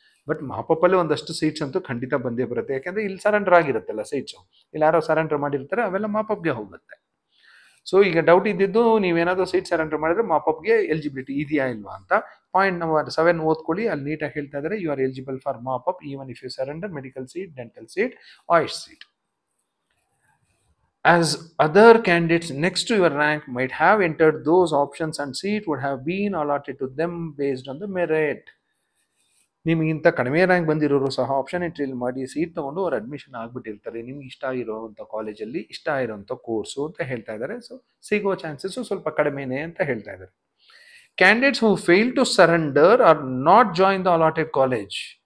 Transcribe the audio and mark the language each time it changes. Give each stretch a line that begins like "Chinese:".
Kannada: But mop up ಅಲ್ಲಿ ಒಂದಷ್ಟು seats ಅಂತೂ ಖಂಡಿತ ಬಂದೇ ಬರುತ್ತೆ, ಯಾಕಂದ್ರೆ ಇಲ್ಲಿ ಸರೆಂಡರ್ ಆಗಿರುತ್ತಲ್ಲ ಸೀಟ್ಸು, ಇಲ್ಲಿ ಯಾರೋ ಸರೆಂಡರ್ ಮಾಡಿರ್ತಾರೆ, ಅವೆಲ್ಲ ಮಾಪ್ ಅಪ್ಗೆ ಹೋಗುತ್ತೆ. ಸೊ ಈಗ ಡೌಟ್ ಇದ್ದಿದ್ದು, ನೀವೇನಾದರೂ ಸೀಟ್ ಸರೆಂಡರ್ ಮಾಡಿದ್ರೆ ಮಾಪ್ ಅಪ್ಗೆ ಎಲಿಜಿಬಿಲಿಟಿ ಇದೆಯಾ ಇಲ್ವಾ ಅಂತ. ಪಾಯಿಂಟ್ ನಂಬರ್ 7 ಓದ್ಕೊಳ್ಳಿ, ಅಲ್ಲಿ ನೀಟಾಗಿ ಹೇಳ್ತಾ ಇದ್ದಾರೆ,
English: You are eligible for mop up even if you surrender medical seat, dental seat, AYUSH seat. As other candidates next to your rank might have entered those options and seat would have been allotted to them based on the merit.
Kannada: ನಿಮಗಿಂತ ಕಡಿಮೆ rank ಬಂದಿರೋರು ಸಹ option ಎಂಟ್ರಿಯಲ್ಲಿ ಮಾಡಿ seat ತೊಗೊಂಡು ಅವ್ರು admission ಆಗಿಬಿಟ್ಟಿರ್ತಾರೆ, ನಿಮ್ಗೆ ಇಷ್ಟ ಇರೋವಂಥ ಕಾಲೇಜಲ್ಲಿ ಇಷ್ಟ ಇರೋವಂಥ ಕೋರ್ಸು ಅಂತ ಹೇಳ್ತಾ ಇದ್ದಾರೆ. ಸೊ ಸಿಗೋ ಚಾನ್ಸಸ್ಸು ಸ್ವಲ್ಪ ಕಡಿಮೆನೇ ಅಂತ ಹೇಳ್ತಾ ಇದ್ದಾರೆ.
English: Candidates who fail to surrender or not join the allotted college.